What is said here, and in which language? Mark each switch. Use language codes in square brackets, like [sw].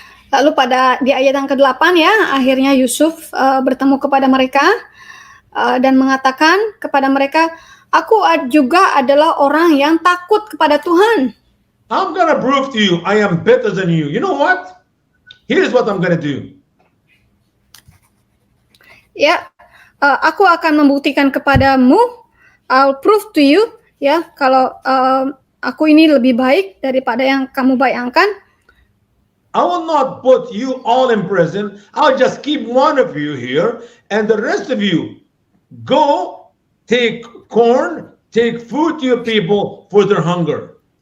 [id] Lalu di ayat yang ke-8 ya, akhirnya Yusuf bertemu kepada mereka dan mengatakan kepada mereka, "Aku juga adalah orang yang takut kepada Tuhan." [en] I'm going to prove to you I am better than you. You know what? Here's what I'm going to do. [id] Ya, aku akan membuktikan kepadamu, [en] I'll prove to you, [id] ya, kalau aku ini lebih baik daripada yang kamu bayangkan. [en] I will not put you all in prison. I'll just keep one of you here, and the rest of you go take corn, take food to your people for their hunger.